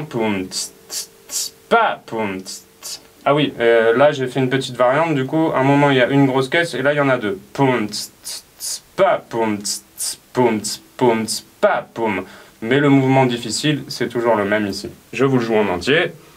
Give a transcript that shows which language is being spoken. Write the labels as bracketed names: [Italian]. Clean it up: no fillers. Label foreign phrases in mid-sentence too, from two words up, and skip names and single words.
[French] Poum, tss, tss, tss, pa, poum, tss, tss. Ah oui, là j'ai fait une petite variante. Du coup, à un moment il y a une grosse caisse et là il y en a deux. Poum, tss, tss, tss, pa, poum, tss, tss, poum, tss, poum, tss, pa, poum. Mais le mouvement difficile, c'est toujours le même ici. Je vous le joue en entier.